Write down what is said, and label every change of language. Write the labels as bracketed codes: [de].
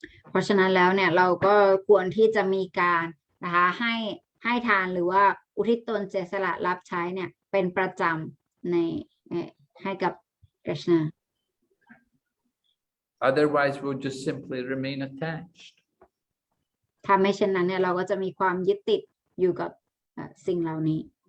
[th] เพราะฉะนั้นแล้วเนี่ยเราก็ควรที่จะมีการนะคะให้ทานหรือว่าอุทิศตนเสียสละรับใช้เนี่ยเป็นประจำในให้กับกฤษณา [en] Otherwise, we'll just simply remain attached. [th] ถ้าไม่เช่นนั้นเนี่ยเราก็จะมีความยึดติดอยู่กับสิ่งเหล่านี้